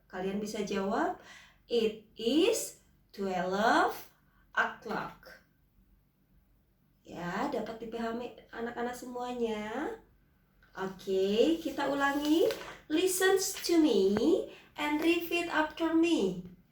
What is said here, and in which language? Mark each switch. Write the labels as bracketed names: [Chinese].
[Indonesian] Kalian bisa jawab, [English] it is 12 o'clock. [Indonesian] Ya, dapat dipahami anak-anak semuanya. Oke, kita ulangi. [English] Listen to me and repeat after me.